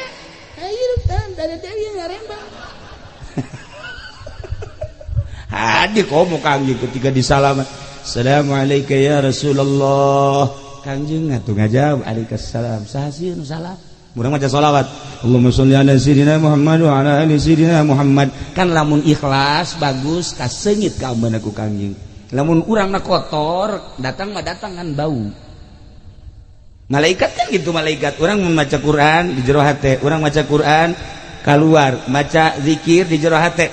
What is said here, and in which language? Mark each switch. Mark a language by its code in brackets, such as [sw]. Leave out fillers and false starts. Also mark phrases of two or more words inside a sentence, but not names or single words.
[su] Hirup teh dari ngarembang. Hadir komo kangjeng ketika disalaman. [ar] السلام عليكم يا رسول الله. [su] Kangjeng atuh ngajawab alaikassalam. Sahasieun salam. Urang maca shalawat. [ar] اللهم صل على سيدنا محمد وعلى آل سيدنا محمد. [su] Kan lamun ikhlas bagus kaseungit ka ambeuna ku Kangjeng. Lamun urangna kotor, datang mah datang kan bau. Malaikat kan gitu malaikat. Urang membaca Quran di jero hate, urang maca Quran keluar, maca zikir di jero hate.